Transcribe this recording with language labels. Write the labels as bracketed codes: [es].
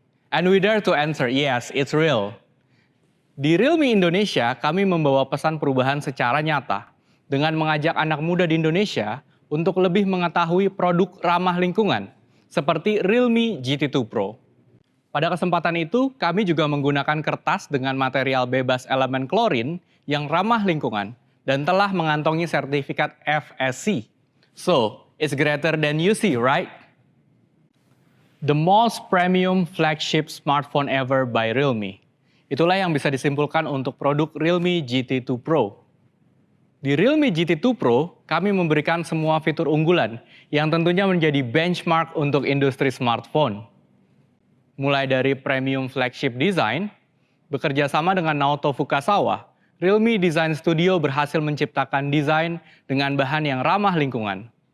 [en] And we dare to answer, yes, it's real. [id] Di Realme Indonesia, kami membawa pesan perubahan secara nyata dengan mengajak anak muda di Indonesia untuk lebih mengetahui produk ramah lingkungan seperti Realme GT2 Pro. Pada kesempatan itu, kami juga menggunakan kertas dengan material bebas elemen klorin yang ramah lingkungan dan telah mengantongi sertifikat FSC. [en] So, it's greater than you see, right? The most premium flagship smartphone ever by Realme. [id] Itulah yang bisa disimpulkan untuk produk Realme GT2 Pro. Di Realme GT2 Pro, kami memberikan semua fitur unggulan yang tentunya menjadi benchmark untuk industri smartphone. Mulai dari premium flagship design, bekerja sama dengan Naoto Fukasawa, Realme Design Studio berhasil menciptakan desain dengan bahan yang ramah lingkungan.